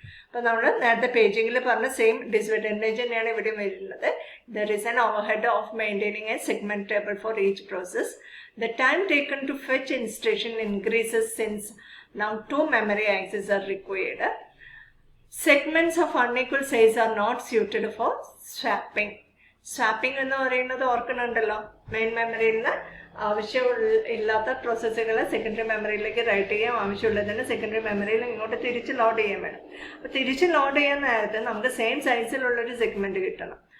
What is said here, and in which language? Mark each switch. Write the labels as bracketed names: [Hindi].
[Malayalam] അപ്പൊ നമ്മൾ നേരത്തെ പേജിങ്ങിൽ പറഞ്ഞ സെയിം ഡിസഡ്വാൻറ്റേജ് തന്നെയാണ് ഇവിടെ വരുന്നത്. [English] There is an overhead of maintaining a segment table for each process. The time taken to fetch instruction increases since now 2 memory access are required. Segments of unequal size are not suited for swapping. [Malayalam] Swapping എന്ന് പറയുന്നത് ഓർക്കുന്നുണ്ടല്ലോ, main മെമ്മറിയിൽ നിന്ന് ആവശ്യമില്ലാത്ത പ്രോസസ്സുകളെ secondary മെമ്മറിയിലേക്ക് right ചെയ്യാൻ, ആവശ്യമുള്ളതിന് secondary മെമ്മറിയിൽ ഇങ്ങോട്ട് തിരിച്ച് ലോഡ് ചെയ്യാൻ വേണം. അപ്പൊ തിരിച്ച് ലോഡ് ചെയ്യാൻ നേരത്തെ നമുക്ക് സെയിം സൈസിലുള്ളൊരു സെഗ്മെന്റ് കിട്ടണം.